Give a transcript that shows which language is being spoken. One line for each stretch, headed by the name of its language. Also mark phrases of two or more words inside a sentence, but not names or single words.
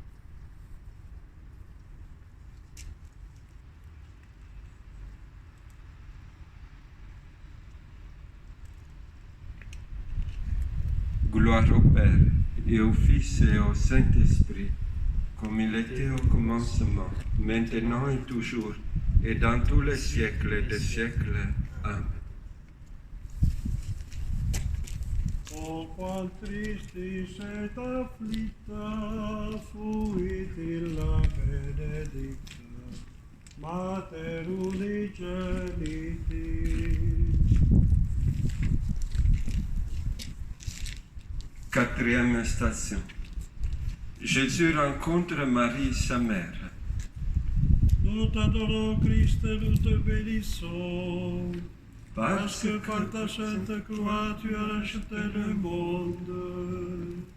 French: Gloire au Père, et au Fils et au Saint-Esprit, comme il était au commencement, maintenant et toujours, et dans tous les siècles des siècles. Amen.
Latin: O quam tristis et afflicta fuit illa benedicta, Mater unigenitis.
French: Quatrième station. Jésus rencontre Marie, sa mère. Nous t'adorons, Christ, et nous te bénissons, parce que par ta sainte croix tu as racheté le monde.